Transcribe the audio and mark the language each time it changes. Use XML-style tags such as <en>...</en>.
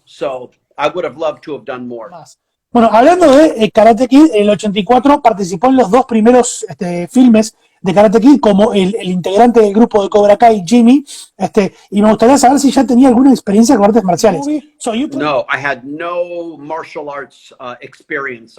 <en>So I would have loved to have done more.</en> <es>Bueno, hablando de Karate Kid, en el 84 participó en los 2 primeros filmes de Karate Kid como el integrante del grupo de Cobra Kai, Jimmy, y me gustaría saber si ya tenía alguna experiencia con artes marciales.</es> <en>No, I had no martial arts experience.</en>